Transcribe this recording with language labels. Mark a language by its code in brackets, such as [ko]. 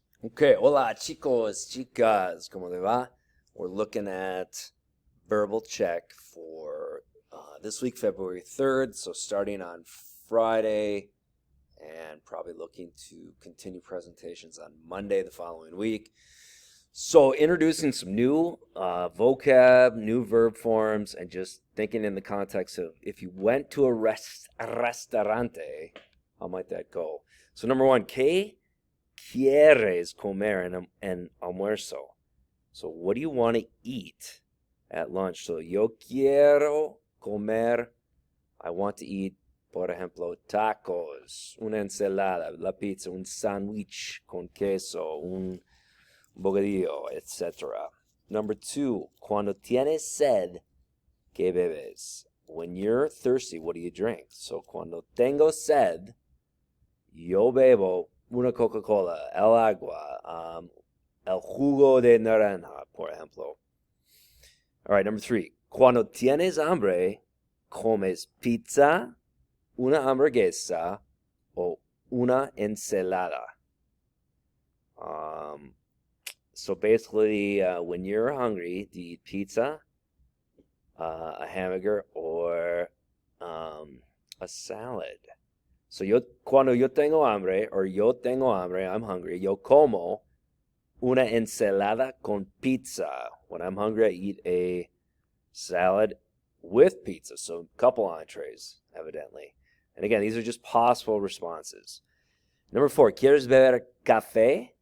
[es] Okay, hola chicos, chicas, ¿cómo le va? [en] We're looking at verbal check for this week, February 3rd. So starting on Friday and probably looking to continue presentations on Monday the following week. So introducing some new vocab, new verb forms, and just thinking in the context of if you went to a restaurante, how might that go? So number one, [es] ¿qué quieres comer en almuerzo? [en] So what do you want to eat at lunch? [es] So yo quiero comer, [en] I want to eat, [es] por ejemplo, tacos, una ensalada, la pizza, un sándwich con queso, un bocadillo, etc. [en] Number two, [es] cuando tienes sed, ¿qué bebes? [en] When you're thirsty, what do you drink? [es] So cuando tengo sed, yo bebo una Coca-Cola, el agua, el jugo de naranja, por ejemplo. [en] All right, number three. [es] Cuando tienes hambre, comes pizza, una hamburguesa, o una ensalada. [en] So basically, when you're hungry, do you eat pizza, a hamburger, or a salad? [es] So cuando yo tengo hambre, or yo tengo hambre, [en] I'm hungry, [es] yo como una ensalada con pizza. [en] When I'm hungry, I eat a salad with pizza. So a couple entrees, evidently. And again, these are just possible responses. Number four, [es] ¿quieres beber café?